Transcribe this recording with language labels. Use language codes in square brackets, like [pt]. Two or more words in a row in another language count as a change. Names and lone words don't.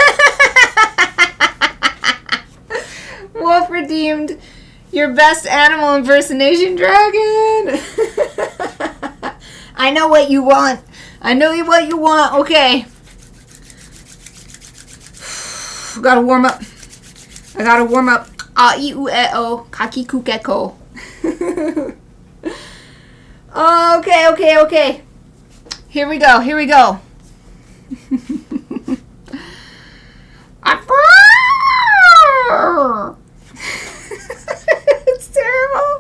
[en] Wolf redeemed your best animal impersonation dragon. I know what you want. I know what you want. Okay. Gotta warm up. I gotta warm up. [ja] A-I-U-E-O. Kaki-ku-ke-ko. [en] Okay. Here we go. It's terrible.